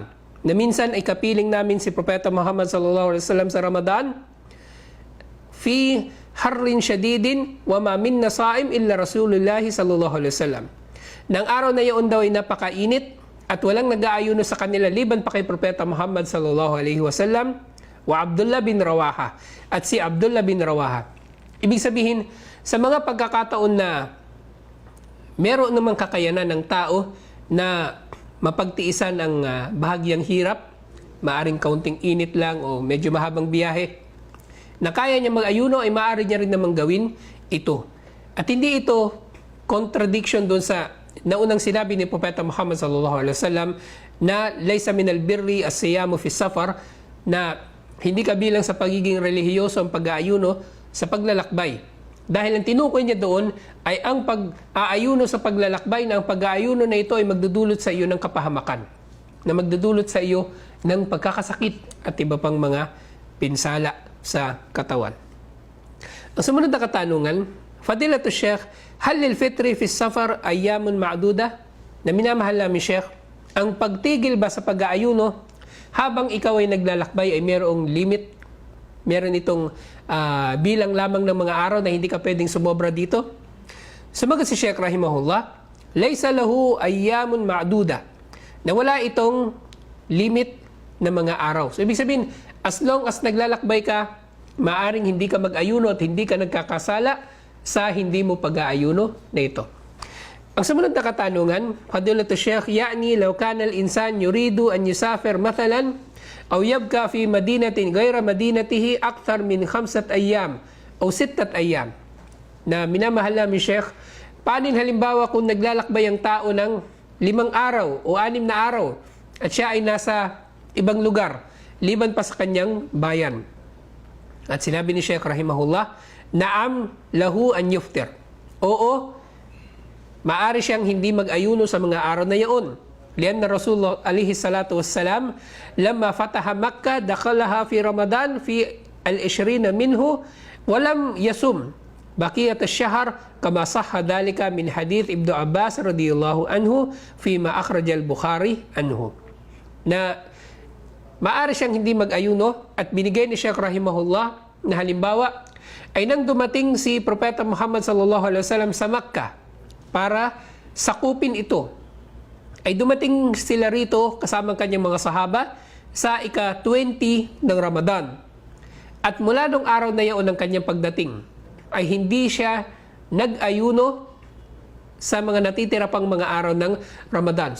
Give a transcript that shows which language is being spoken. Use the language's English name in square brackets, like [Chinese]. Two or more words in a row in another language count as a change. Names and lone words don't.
[Filipino] Na minsan ay kapiling namin si Propeta Muhammad [Arabic] صلى الله عليه وسلم [Filipino] sa Ramadan, [Arabic] في حر شديد وما منا صائم إلا رسول الله صلى الله عليه وسلم. [Filipino] Nang araw na iyon daw ay napakainit at walang nag-aayuno sa kanila liban pa kay Propeta Muhammad [Arabic] صلى الله عليه وسلم وعبد الله بن رواحة [Filipino] at si Abdullah bin Rawaha. Ibig sabihin, sa mga pagkakataon na meron namang kakayanan ng tao na mapagtiisan ang bahagyang hirap, maaring kaunting init lang o medyo mahabang biyahe, na kaya niya mag-ayuno, ay maaari niya rin namang gawin ito. At hindi ito contradiction doon sa naunang sinabi ni Propeta Muhammad [Arabic] صلى الله عليه وسلم [Filipino] na [Arabic] ليس من البر الصيام في السفر, [Filipino] na hindi kabilang sa pagiging relihiyoso ang pag-aayuno sa paglalakbay. Dahil ang tinukoy niya doon ay ang pag-aayuno sa paglalakbay, na ang pag-aayuno na ito ay magdudulot sa iyo ng kapahamakan, na magdudulot sa iyo ng pagkakasakit at iba pang mga pinsala sa katawan. Ang sumunod na katanungan, [Arabic] فضيلة الشيخ، هل للفطر في السفر أيام معدودة? [Filipino] Na minamahal namin Sheikh, ang pagtigil ba sa pag-aayuno habang ikaw ay naglalakbay ay mayroong limit? Meron itong bilang lamang ng mga araw na hindi ka pwedeng sumobra dito? Sumagot si Sheikh rahimahullah, [Arabic] ليس له أيام معدودة, [Filipino] na wala itong limit na mga araw. So ibig sabihin, [English] as long as [Filipino] naglalakbay ka, maaring hindi ka mag-ayuno at hindi ka nagkakasala sa hindi mo pag-aayuno na ito. Ang sumunod na katanungan, [Arabic] فضيلة الشيخ، يعني لو كان الإنسان يريد أن يسافر مثلا أو يبقى في مدينة غير مدينته أكثر من 5 أيام أو 6 أيام. [Filipino] Na minamahal namin Sheikh, paano halimbawa kung naglalakbay ang tao ng 5 araw o 6 na araw at siya ay nasa ibang lugar liban pa sa kanyang bayan? At sinabi ni Sheikh rahimahullah, [Arabic] نعم له أن يفطر. [Filipino] Oo, maari siyang hindi mag-ayuno sa mga araw na iyon. [Arabic] لأن رسول الله عليه الصلاة والسلام، لما فتح مكة، دخلها في رمضان في الـ20 منه، ولم يصم بقية الشهر، كما صح ذلك من حديث ابن عباس رضي الله عنه فيما أخرج البخاري عنه. [Filipino] Na maari siyang hindi mag-ayuno, at binigay ni Sheikh rahimahullah na halimbawa ay nang dumating si Propeta Muhammad [Arabic] صلى الله عليه وسلم [Filipino] sa Makkah para sakupin ito, ay dumating sila rito kasama kanyang mga sahaba sa ika-20 ng Ramadan. At mula nung araw na iyon ng kanyang pagdating, ay hindi siya nag-ayuno sa mga natitira pang mga araw ng Ramadan.